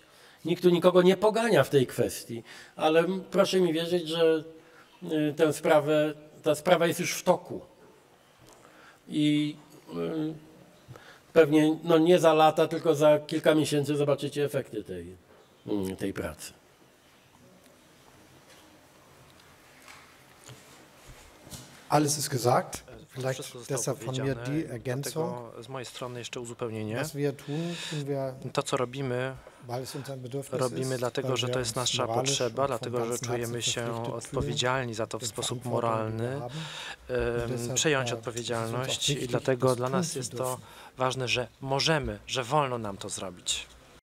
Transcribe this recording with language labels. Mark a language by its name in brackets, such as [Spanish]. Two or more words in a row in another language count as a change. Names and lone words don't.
[Polish] Nikt tu nikogo nie pogania w tej kwestii, ale proszę mi wierzyć, że ta sprawa jest już w toku. I pewnie no nie za lata, tylko za kilka miesięcy zobaczycie efekty tej pracy. [German] Alles ist gesagt. Vielleicht deshalb von mir die Ergänzung. [Polish] Z mojej strony jeszcze uzupełnienie. [German] Was wir tun, tun wir, [Polish] to, co robimy, robimy dlatego, że to jest nasza potrzeba, dlatego, że czujemy się odpowiedzialni za to w sposób moralny, przejąć odpowiedzialność i dlatego dla nas jest to ważne, że możemy, że wolno nam to zrobić.